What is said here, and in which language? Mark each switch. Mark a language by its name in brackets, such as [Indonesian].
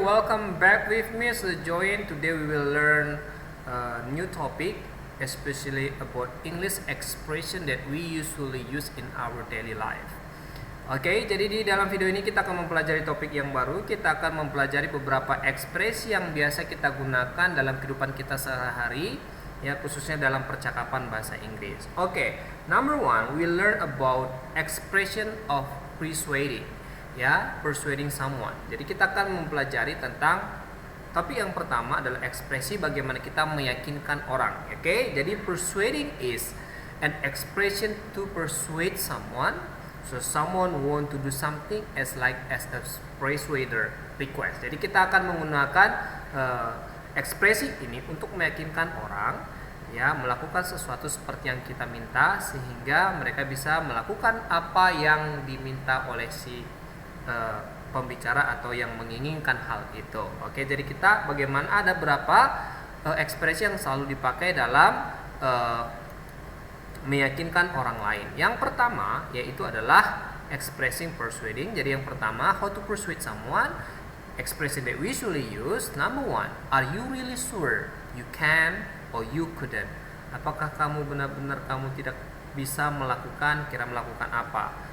[English] Welcome back with me, so join. Today we will learn a new topic, especially about English expression that we usually use in our daily life. [Indonesian] Oke, jadi di dalam video ini kita akan mempelajari topik yang baru. Kita akan mempelajari beberapa ekspresi yang biasa kita gunakan dalam kehidupan kita sehari-hari, ya, khususnya dalam percakapan bahasa Inggris. [English] Oke, number one, we learn about expression of persuading. Ya, persuading someone. [Indonesian] Jadi kita akan mempelajari tentang topik yang pertama adalah ekspresi bagaimana kita meyakinkan orang. [English] Oke, jadi persuading is an expression to persuade someone. So someone want to do something as a persuader request. [Indonesian] Jadi kita akan menggunakan ekspresi ini untuk meyakinkan orang, ya, melakukan sesuatu seperti yang kita minta sehingga mereka bisa melakukan apa yang diminta oleh si pembicara atau yang menginginkan hal itu. Oke, jadi kita bagaimana ada berapa ekspresi yang selalu dipakai dalam meyakinkan orang lain. Yang pertama yaitu adalah [English] expressing persuading. [Indonesian] Jadi yang pertama, [English] how to persuade someone. Expression that we usually use. Number one, are you really sure you can or you couldn't? [Indonesian] Apakah kamu benar-benar kamu tidak bisa melakukan, kira melakukan apa?